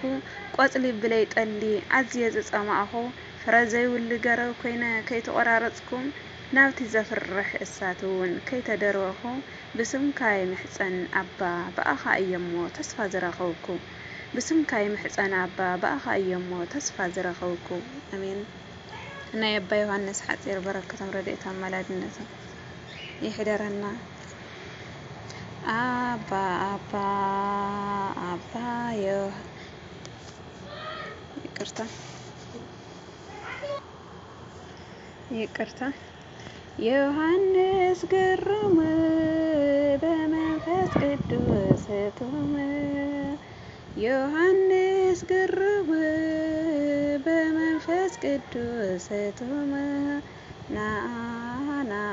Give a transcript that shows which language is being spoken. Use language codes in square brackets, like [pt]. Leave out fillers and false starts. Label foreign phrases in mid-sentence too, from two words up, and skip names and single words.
[ti] ቆጽሊ ብለይ ጠሊ ኣዝየ ዝጸማእኹ ፍረ ዘይብሉ ገረብ ኮይነ ከይተቆራረጽኩ ናብቲ ዘፍርሕ እሳት እውን ከይተደርበኹ ብስምካይ ምሕፀን አባ በኣኻ እየሞ ተስፋ ዝረኸብኩ ብስምካይ ምሕፀን አባ በኣኻ እየሞ ተስፋ ዝረኸብኩ አሜን። ናይ አባ ዮሐንስ ሐጺር በረከቶም ረድኤቶም ማላድነቶም ይሕደረና [am] አባ አባ አባ ይቅርታ ዮሐንስ ግሩም በመንፈስ ቅዱስ ቱም ዮሐንስ ግሩም በመንፈስ ቅዱስ ቱም ናአ